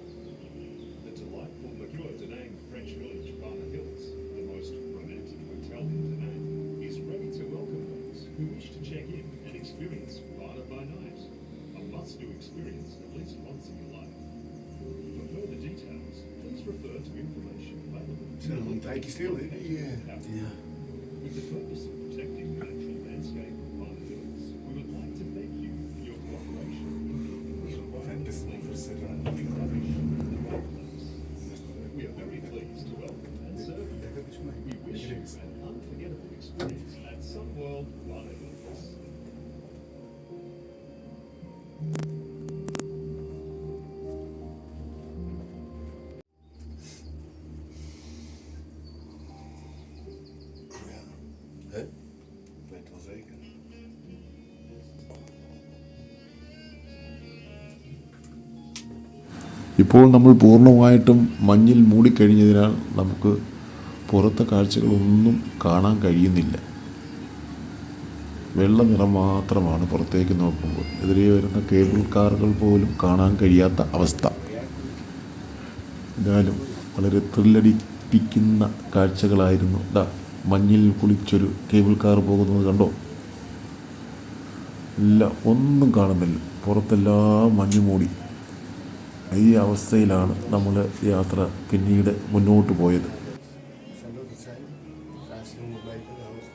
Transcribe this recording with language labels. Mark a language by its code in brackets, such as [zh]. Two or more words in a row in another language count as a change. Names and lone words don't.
[en] The delightful Mercure Da Nang French village, Varna Hills, the most romantic hotel in Da Nang, is ready to welcome those who wish to check in and experience Varna by night, a must-do experience least once in your life. For further details, please refer to information available. [nl] Het is een tijdje stil, hè? Ja. [en] With the purpose of protecting the natural landscape of Barnet Hills, we would like to thank you for your cooperation in keeping the Fantastic for Sarah. rubbish in the right place. We are very pleased to welcome and serve you. We wish you an unforgettable experience at Sunworld Barnet Hills. [nl] Hè? Ik weet het wel zeker. [ml] ഇപ്പോൾ നമ്മൾ പൂർണ്ണമായിട്ടും മഞ്ഞിൽ മൂടിക്കഴിഞ്ഞതിനാൽ നമുക്ക് പുറത്തെ കാഴ്ചകളൊന്നും കാണാൻ കഴിയുന്നില്ല. വെള്ള നിറം മാത്രമാണ് പുറത്തേക്ക് നോക്കുമ്പോൾ. എതിരെ വരുന്ന കേബിൾ കാറുകൾ പോലും കാണാൻ കഴിയാത്ത അവസ്ഥ. എന്നാലും വളരെ ത്രില്ലടിപ്പിക്കുന്ന കാഴ്ചകളായിരുന്നു. മഞ്ഞിൽ കുളിച്ചൊരു കേബിൾ കാർ പോകുന്നത് കണ്ടോ? ഇല്ല, ഒന്നും കാണുന്നില്ല. പുറത്തെല്ലാം മഞ്ഞ് മൂടി. ഈ അവസ്ഥയിലാണ് നമ്മൾ യാത്ര പിന്നീട് മുന്നോട്ട് പോയത്. [nl] Zou dat het zijn? 1500 meter de hoogte.